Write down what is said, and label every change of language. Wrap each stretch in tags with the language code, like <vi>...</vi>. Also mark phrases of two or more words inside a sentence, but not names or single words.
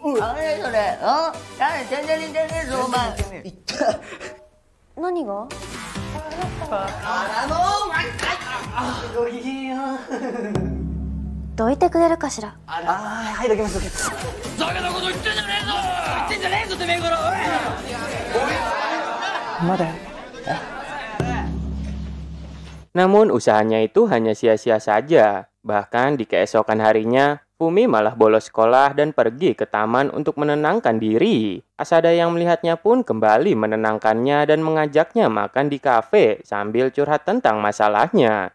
<ja>何が? どいてくれるかしら。はい、どきます。バカなこと言ってんじゃねえぞ。言ってんじゃねえぞてめえから。まだ。</ja> <id>Namun usahanya itu hanya sia-sia saja. Bahkan di keesokan harinya, Fumi malah bolos sekolah dan pergi ke taman untuk menenangkan diri. Asada yang melihatnya pun kembali menenangkannya dan mengajaknya makan di kafe sambil curhat tentang masalahnya.</id>